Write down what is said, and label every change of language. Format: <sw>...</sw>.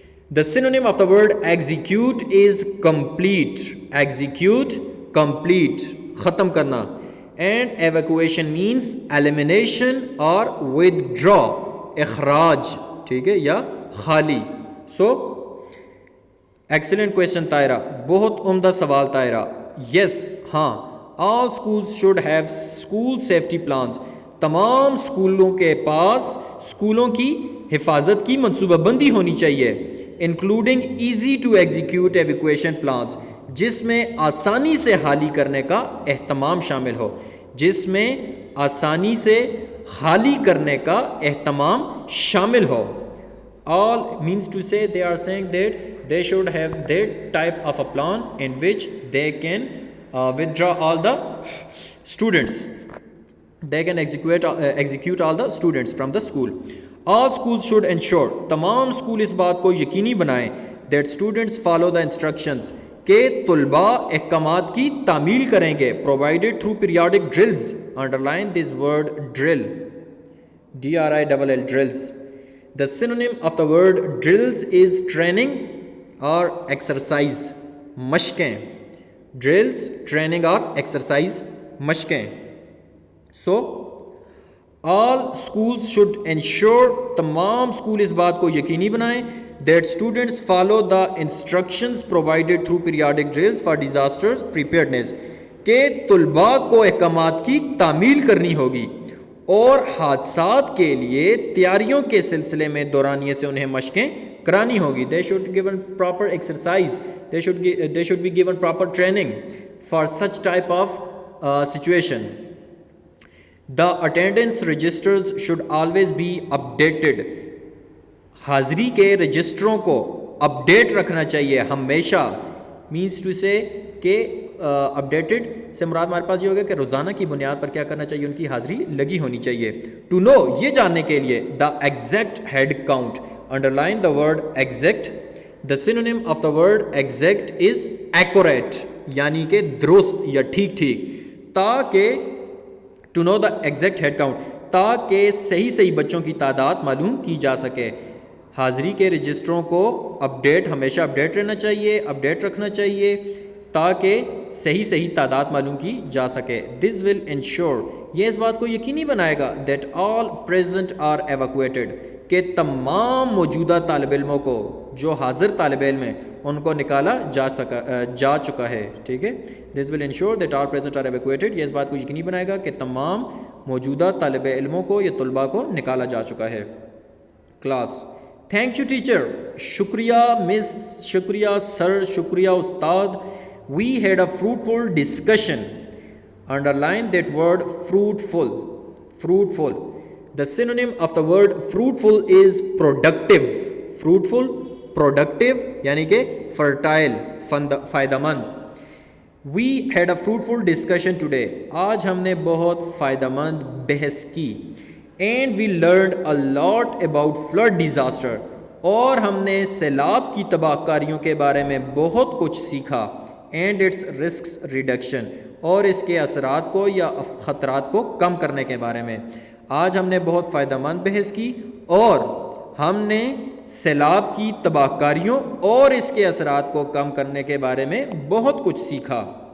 <en>The synonym of the word execute is complete. Execute, complete,</en> <ur>ختم کرنا.</ur> <en>And evacuation means elimination or withdraw,</en> <ur>اخراج, ٹھیک ہے, یا خالی.</ur> <en>So excellent question Tahira,</en> <ur>بہت عمدہ سوال</ur> <en>Tahira. Yes,</en> <ur>ہاں,</ur> <en>all schools should have school safety plans.</en> <ur>تمام اسکولوں کے پاس اسکولوں کی حفاظت کی منصوبہ بندی ہونی چاہیے.</ur> <en>including easy to execute evacuation plans,</en> <ur>جس میں آسانی سے حالی کرنے کا اہتمام شامل ہو, جس میں آسانی سے حالی کرنے کا اہتمام شامل ہو.</ur> <en>All means to say they are saying that they should have that type of a plan in which they can withdraw all the students. They can execute all the students from the school. All schools should ensure,</en> <ur>تمام school اس بات کو یقینی بنائیں,</ur> <en>that students follow the instructions,</en> <ur>کہ طلباء احکامات کی تعمیل کریں گے,</ur> <en>provided through periodic drills. Underline this word drill, DRILL, drills. The synonym of the word drills is training or exercise,</en> <ur>مشقیں.</ur> <en>Drills, training or exercise,</en> <ur>مشقیں.</ur> <en>So all schools should ensure,</en> <ur>تمام اسکول اس بات کو یقینی بنائیں,</ur> <en>that students follow the instructions provided through periodic drills for disasters preparedness,</en> <ur>کہ طلباء کو احکامات کی تعمیل کرنی ہوگی اور حادثات کے لیے تیاریوں کے سلسلے میں دورانیے سے انہیں مشقیں کرانی ہوگی.</ur> <en>They should given proper exercise, they should be given proper training for such type of situation. The attendance registers should always be updated.</en> <ur>حاضری کے رجسٹروں کو اپڈیٹ رکھنا چاہیے ہمیشہ.</ur> <en>means to say</en> <ur>کہ updated سے مراد ہمارے پاس یہ ہوگا کہ روزانہ کی بنیاد پر کیا کرنا چاہیے, ان کی حاضری لگی ہونی چاہیے.</ur> <en>to know,</en> <ur>یہ جاننے کے لیے,</ur> <en>the exact head count. Underline the word exact. The synonym of the word exact is accurate,</en> <ur>یعنی کہ درست یا ٹھیک ٹھیک. تاکہ</ur> <en>to know the exact head count,</en> <ur>تاکہ صحیح بچوں کی تعداد معلوم کی جا سکے. حاضری کے رجسٹروں کو ہمیشہ اپڈیٹ رہنا چاہیے, اپڈیٹ رکھنا چاہیے, تاکہ صحیح تعداد معلوم کی جا سکے.</ur> <en>This will ensure,</en> <ur>یہ اس بات کو یقینی بنائے گا,</ur> <en>that all present are evacuated,</en> <ur>کہ تمام موجودہ طالب علموں کو, جو حاضر طالب علم ہیں, ان کو نکالا جا چکا ہے. ٹھیک ہے.</ur> <en>This will ensure that all present are evacuated,</en> <ur>یہ اس بات کو یقینی بنائے گا کہ تمام موجودہ طالب علموں کو یا طلباء کو نکالا جا چکا ہے.</ur> <en>class, thank you teacher,</en> <ur>شکریہ مس, شکریہ سر, شکریہ استاد.</ur> <en>We had a fruitful discussion. Underline that word fruitful, fruitful. The synonym of the word fruitful is productive. Fruitful, productive,</en> <ur>یعنی کہ</ur> <en>fertile,</en> <ur>فائدہ مند.</ur> <en>We had a fruitful discussion today.</en> <ur>آج ہم نے بہت فائدہ مند بحث کی.</ur> <en>and we learned a lot about flood disaster,</en> <ur>اور ہم نے سیلاب کی تباہ کاریوں کے بارے میں بہت کچھ سیکھا،</ur> <en>and its risks reduction,</en> <ur>اور اس کے اثرات کو یا خطرات کو کم کرنے کے بارے میں۔ آج ہم نے بہت فائدہ مند بحث کی اور ہم نے سیلاب کی تباہ کاریوں اور اس کے اثرات کو کم کرنے کے بارے میں بہت کچھ سیکھا۔</ur>